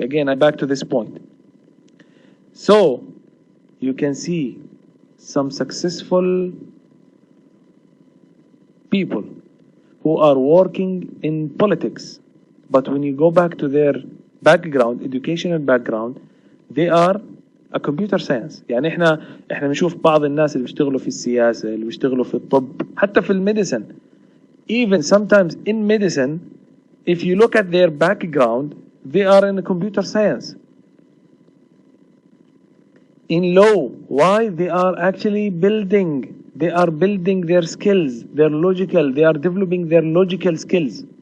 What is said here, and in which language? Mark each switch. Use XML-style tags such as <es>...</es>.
<en>Again, I'm back to this point. So, you can see some successful people who are working in politics, but when you go back to their background, educational background, they are a computer science.</en> <ar>يعني احنا بنشوف بعض الناس اللي بيشتغلوا في السياسة، اللي بيشتغلوا في الطب، حتى في الميديسن.</ar> <en>Even sometimes in medicine, if you look at their background, they are in computer science. In law, why? They are actually building their skills, they are developing their logical skills.</en>